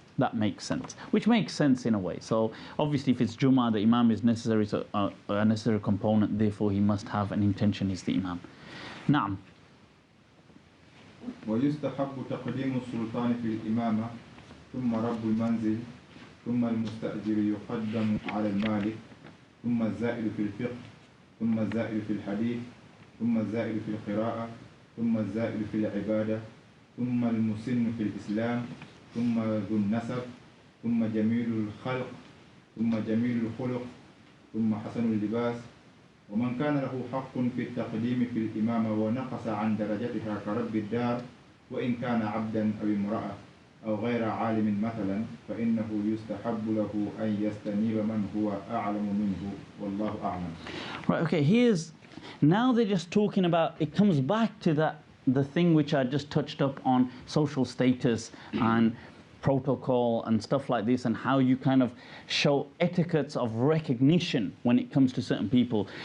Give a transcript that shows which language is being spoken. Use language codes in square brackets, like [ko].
[en] That makes sense, which makes sense in a way. So obviously if it's Jummah, the imam is necessary, so a necessary component, therefore he must have an intention, is the imam. [ar] Naam. ويستحب تقديم السلطان في الإمامة ثم رب المنزل ثم المستأجر يقدم على المالك ثم الزائد في الفقه ثم الزائد في الحديث ثم الزائد في القراءة ثم الزائد في العبادة ثم المسن في الإسلام ثم ذو النسب ثم جميل الخلق ثم جميل الخلق ثم حسن اللباس ومن كان له حق في التقديم في الإمامة ونقص عن درجتها كرب الدار وإن كان عبدا أو امرأة أو غير عالم مثلا فإنه يستحب له أن يستنيب من هو أعلم منه والله أعلم. [en] Right, okay, now they're just talking about, it comes back to the thing which I just touched up on, social status and protocol and stuff like this, and how you kind of show etiquettes of recognition when it comes to certain people.